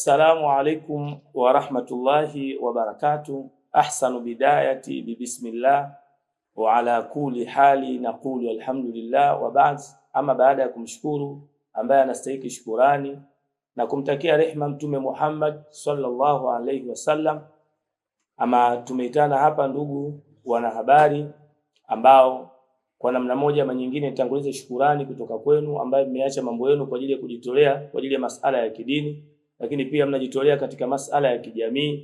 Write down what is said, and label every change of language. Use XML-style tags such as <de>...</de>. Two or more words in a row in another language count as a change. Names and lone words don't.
<ar>السلام عليكم ورحمة الله وبركاته. أحسن بداية بسم الله وعلى كل حال نقول الحمد لله وبعد.</ar> <sw>Ama baada ya kumshukuru ambaye anastahili shukurani na kumtakia rehma Mtume Muhammad</sw> <ar>صلى الله عليه وسلم,</ar> <sw>ama tumeitana hapa ndugu wanahabari ambao kwa namna moja ama nyingine nitangulize shukurani kutoka kwenu ambaye mmeacha mambo yenu kwa ajili ya kujitolea kwa ajili ya masala ya kidini, lakini pia mnajitolea katika masala ya kijamii.</sw>